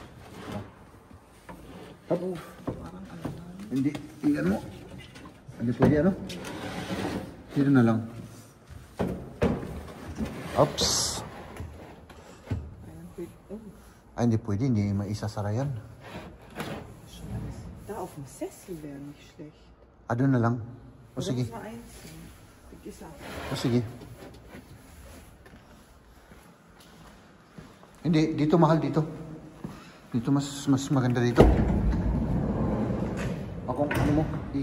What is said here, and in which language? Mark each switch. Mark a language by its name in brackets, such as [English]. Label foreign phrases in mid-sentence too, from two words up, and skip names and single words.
[Filipino] Tapos, Parang ano na. hindi, iyan mo. Hindi pwede, ano? Dito na lang. Oops. Ay, hindi pwede. Hindi maisasara yan. [German] Da auf dem Sessel wäre nicht schlecht. [Filipino] Doon na lang. O sige. O sige. Hindi, dito mahal dito. Dito mas maganda dito. Ako, ano mo?